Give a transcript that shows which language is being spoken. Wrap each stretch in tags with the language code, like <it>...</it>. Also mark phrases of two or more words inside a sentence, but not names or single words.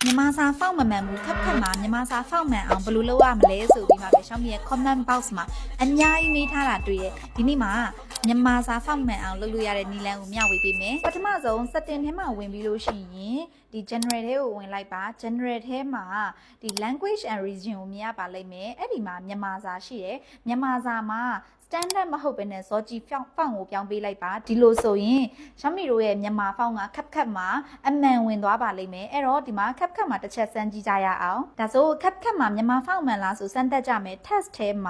<my>မြန်မာစာဖောက်မမှန်ဘူးခက်မှာမြန်မာစာဖောက်မှန်အောင်ဘယ်လိုလုပ်ရမလဲဆိုပြီးမှပဲရှောင်းမရဲ့</my> <en>comment box</en> <my>မှာအများကြီးမေးထားတာတွေ့ရဒီနေ့မှာမြန်မာစာဖောက်မှန်အောင်လုပ်လို့ရတဲ့နည်းလမ်းကိုမျှဝေပေးမယ်ပထမဆုံး setting ထဲမှာဝင်ပြီးလို့ရှိရင်ဒီ general ထဲကိုဝင်လိုက် ပါ general ထဲမှာဒီ</my> <en>language and region</en> <my>ကိုမြင်ရပါလိမ့်မယ်အဲ့ဒီမှာမြန်မာစာရှိတယ်မြန်မာစာမှာ standard မဟုတ်ဘဲနဲ့ဇော်ကြီးဖောင့်ကိုပြောင်းပေးလိုက်ပါဒီလိုဆိုရင်ရှမ်းမီတို့ရဲ့မြန်မာဖောင့်ကခက် မှာအမှန်ဝင်သွားပါလိမ့်မယ်အဲ့တော့ဒီမှာခက်မှာတစ်ချက်စမ်းကြည့်ကြရအောင်ဒါဆိုခက်မှာမြန်မာဖောင့်မှန်လားဆိုစမ်းတက်ကြမယ် test ထဲမှာ</my>